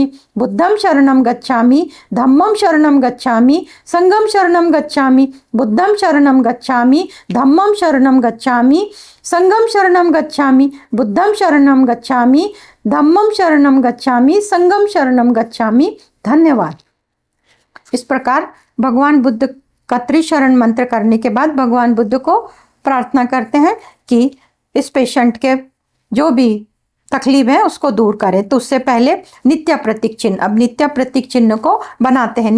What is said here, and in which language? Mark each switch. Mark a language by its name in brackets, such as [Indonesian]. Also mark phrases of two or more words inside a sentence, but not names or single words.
[Pali] बुद्धं शरणं गच्छामि, धम्मं शरणं गच्छामि, संघं शरणं गच्छामि। बुद्धं शरणं गच्छामि, धम्मं शरणं गच्छामि, संघं शरणं गच्छामि। बुद्धं शरणं गच्छामि, धम्मं शरणं गच्छामि, संघं शरणं गच्छामि। [Hindi] धन्यवाद। इस प्रकार भगवान बुद्ध का त्रिशरण मंत्र करने के बाद भगवान बुद्ध को प्रार्थना करते हैं कि इस पेशेंट के जो भी तकलीफ है उसको दूर करें। तो उससे पहले नित्य प्रतीक चिन्ह, अब नित्य प्रतीक चिन्ह को बनाते हैं।